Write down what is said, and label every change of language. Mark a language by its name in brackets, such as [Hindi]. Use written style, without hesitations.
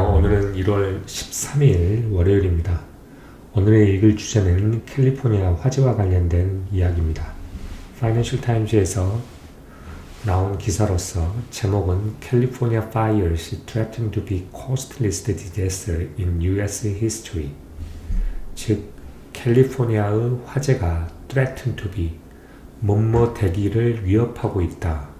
[Korean] 오늘은 1월 13일 월요일입니다. 오늘의 읽을 주제는 캘리포니아 화재와 관련된 이야기입니다. 파이낸셜 타임즈에서 나온 기사로서 제목은 [English] California fires threaten to be costliest disaster in U.S. history. [Korean] 즉, 캘리포니아의 화재가 [English] threaten to be [Korean] 뭐뭐 되기를 위협하고 있다.